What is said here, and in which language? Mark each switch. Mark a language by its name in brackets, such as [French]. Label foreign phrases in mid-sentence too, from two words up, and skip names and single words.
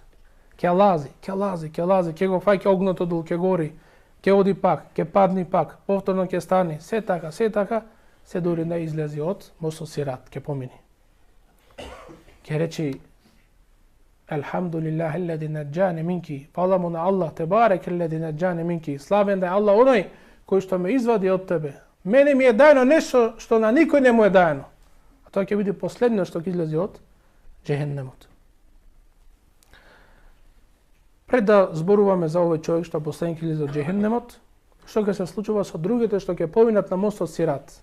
[Macedonian] Ќе лази, ќе го фаќа огното дол, ќе гори, ќе оди пак, ќе падни пак, повторно ќе стане, се така, се дури не излези од мостот Сират, ќе помини. Ќе речи [Arabic] الحمد لله الذي نجاني منك, [Macedonian] фала му на Аллах, [Arabic] تبارك الذي نجاني منك, [Macedonian] славен да е Аллах оној кој што ме извади од тебе. Мене ми е дајано нешто што на никој не му е дајано. А тоа ќе биде последно што ќе излезе од џехеннемот. Пред да зборуваме за овој човек што последен ќе излезе од џехеннемот, што ќе се случува со другите што ќе поминат на мостот Сират.